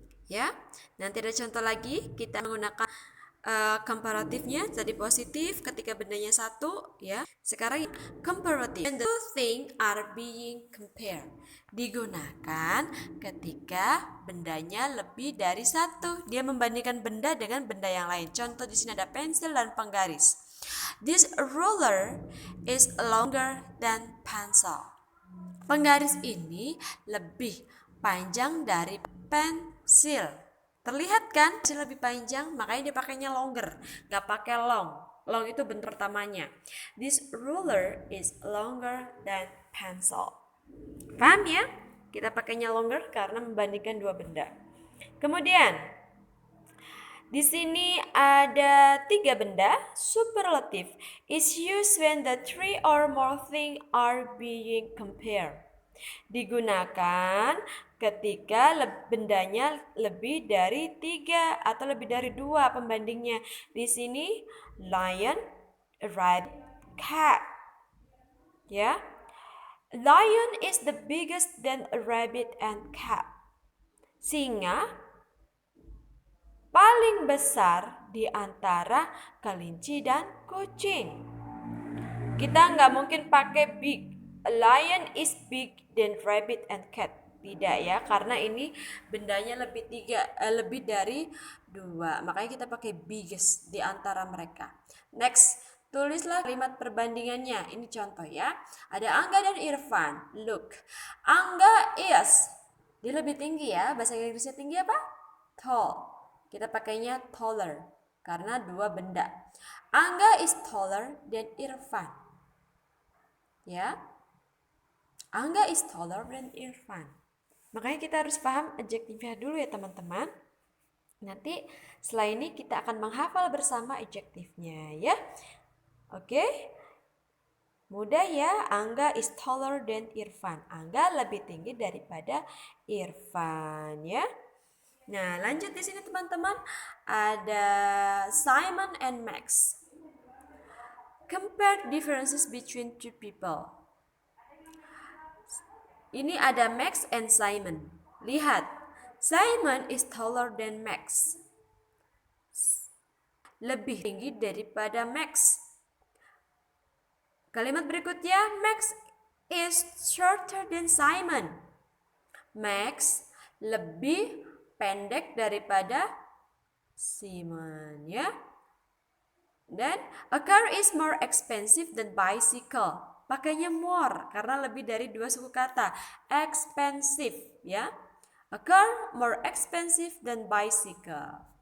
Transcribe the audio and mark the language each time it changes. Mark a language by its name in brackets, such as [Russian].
[Indonesian] Ya, nanti ada contoh lagi, kita menggunakan komparatifnya tadi positif ketika bendanya satu ya. Sekarang [English] comparative, and the two things are being compared, [Indonesian] digunakan ketika bendanya lebih dari satu. Dia membandingkan benda dengan benda yang lain. Contoh di sini ada pensil dan penggaris. [English] This ruler is longer than pencil. [Indonesian] Penggaris ini lebih panjang dari pensil. Terlihat kan? Pensil lebih panjang, makanya dia pakainya longer, gak pakai long. Long itu bentuk pertamanya. [English] This ruler is longer than pencil. [Indonesian] Paham ya? Kita pakainya longer karena membandingkan dua benda. Kemudian di sini ada 3 benda. [English] Superlative is used when the 3 or more things are being compared. [Indonesian] Digunakan ketika bendanya lebih dari 3 atau lebih dari 2 pembandingnya. Di sini lion, rabbit, cat. Ya. [English] Lion is the biggest than a rabbit and cat. [Indonesian] Singa paling besar di antara kelinci dan kucing. Kita nggak mungkin pakai big. [English] A lion is big than rabbit and cat. [Indonesian] Tidak ya, karena ini bendanya lebih dari 2. Makanya kita pakai biggest di antara mereka. Next, Tulislah kalimat perbandingannya. Ini contoh ya. Ada Angga dan Irfan. [English] Look, Angga is. [Indonesian] Dia lebih tinggi ya. Bahasa Inggrisnya tinggi apa? Tall. Kita pakainya taller karena dua benda. [English] Angga is taller than Irfan. Ya. Angga is taller than Irfan. [Indonesian] Makanya kita harus paham adjektifnya dulu ya teman-teman. Nanti setelah ini kita akan menghafal bersama adjektifnya ya. Oke. Mudah ya, [English] Angga is taller than Irfan. [Indonesian] Angga lebih tinggi daripada Irfan ya. Nah, lanjut di sini teman-teman. Ada Simon and Max. [English] Compare differences between two people. [Indonesian] Ini ada [English] Max and Simon. [Indonesian] Lihat, [English] Simon is taller than Max. [Indonesian] Lebih tinggi daripada Max. Kalimat berikutnya, [English] Max is shorter than Simon. [Indonesian] Max lebih pendek daripada Simon ya. Dan [English] a car is more expensive than bicycle. [Indonesian] Pakainya more karena lebih dari dua suku kata. [English] Expensive ya. A car more expensive than bicycle.